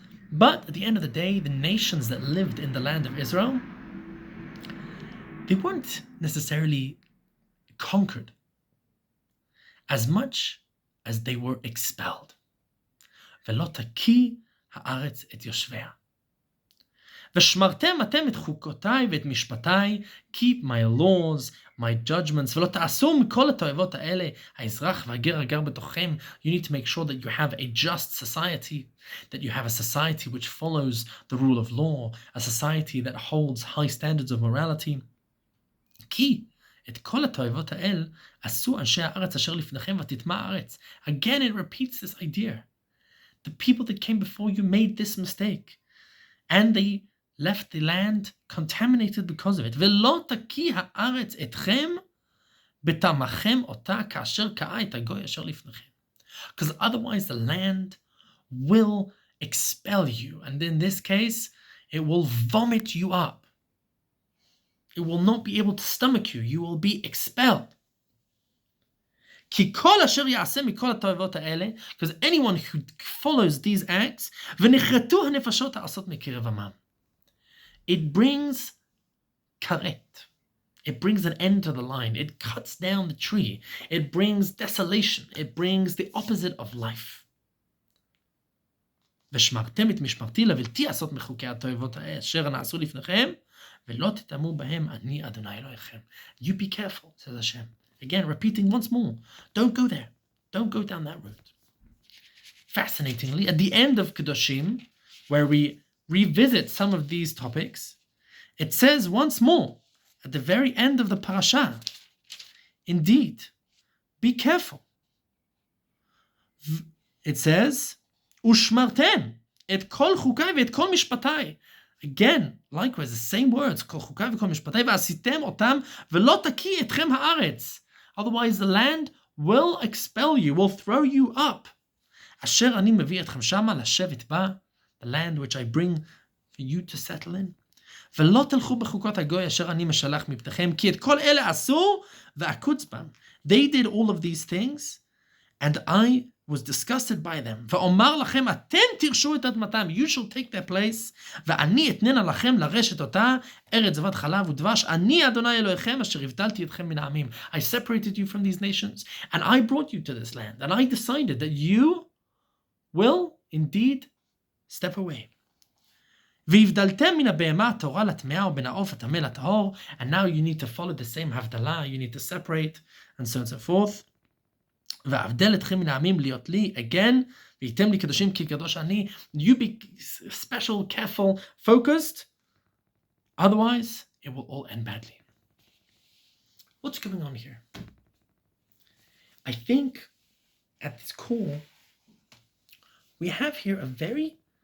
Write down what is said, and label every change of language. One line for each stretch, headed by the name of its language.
English: But at the end of the day, the nations that lived in the land of Israel, they weren't necessarily conquered as much as they were expelled.
Hebrew: ולא תקיא הארץ את יושביה. ושמרתם אתם את חוקותיי ואת משפטיי,
English: keep my laws, my judgments,
Hebrew: ולא תעשו מכל התועבות האלה, האזרח והגר הגר בתוככם.
English: You need to make sure that you have a just society, that you have a society which follows the rule of law, a society that holds high standards of morality.
Hebrew: כי את כל התועבות האל עשו אנשי הארץ אשר לפניכם ותטמע הארץ.
English: Again, it repeats this idea. The people that came before you made this mistake, and they left the land contaminated because of it.
Hebrew: ולא תקיא הארץ אתכם בטמאכם אותה כאשר קאה את הגוי אשר לפניכם.
English: Because otherwise the land will expel you, and in this case, it will vomit you up. It will not be able to stomach you. You will be expelled. Because anyone who follows these acts, it brings karet. It brings an end to the line. It cuts down the tree. It brings desolation. It brings the opposite of life.
Hebrew: ושמרתם את משמרתי לבלתי לעשות מחוקי התועבות אשר נעשו לפניכם, ולא תטמאו בהם אני אדוני אלוהיכם.
English: You be careful, says Hashem. Again, repeating once more, don't go there. Don't go down that route. Fascinatingly, at the end of Kedoshim, where we revisit some of these topics, it says once more, at the very end of the parasha, indeed, be careful. It says,
Hebrew: ושמרתם את כל חוקיי ואת כל משפטיי.
English: Again, likewise, the same words,
Hebrew: כל חוקיי וכל משפטיי, ועשיתם אותם, ולא תקיא אתכם הארץ.
English: Otherwise, the land will expel you, will throw you up.
Hebrew: אשר אני מביא אתכם שמה לשבת בה,
English: the land which I bring for you to settle in.
Hebrew: ולא תלכו בחוקות הגוי אשר אני משלח מפניכם, כי את כל אלה עשו ואקוץ בם.
English: They did all of these things, and I was disgusted by them.
Hebrew: ואומר לכם, אתם תרשו את אדמתם,
English: you shall take their place,
Hebrew: ואני אתננה לכם לרשת אותה, ארץ זבת חלב ודבש, אני אדוני אלוהיכם, אשר הבדלתי אתכם מן העמים.
English: I separated you from these nations, and I brought you to this land, and I decided that you will indeed step away.
Hebrew: והבדלתם מן הבהמה הטהורה לטמאה ובין העוף הטמא לטהור,
English: and now you need to follow the same הבדלה, you need to separate, and so on and so forth.
Hebrew: ואבדל אתכם מן העמים להיות לי,
English: again,
Hebrew: והייתם לי קדושים כי קדוש אני.
English: You be special, careful, focused, otherwise it will all end badly. What's going on here? I think at its core, we have here a very